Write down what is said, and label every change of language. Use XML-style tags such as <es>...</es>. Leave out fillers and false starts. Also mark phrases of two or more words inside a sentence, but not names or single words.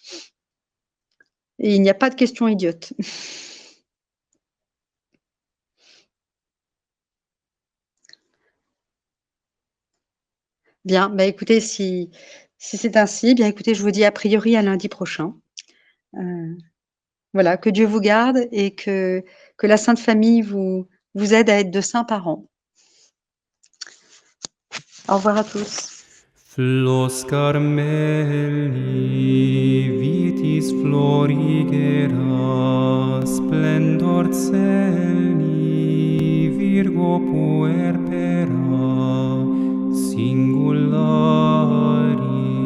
<fr>Et il n'y a pas de questions idiotes. Bien, bah, écoutez, si c'est ainsi, bien écoutez, je vous dis</fr> <la>a priori</la> <fr>à lundi prochain. Voilà, que Dieu vous garde et que la Sainte Famille vous aide à être de saints parents. Au revoir à tous.</fr> <la>Flos Carmeli, vitis florigera, splendor celi, Virgo puerpera, singulari.</la>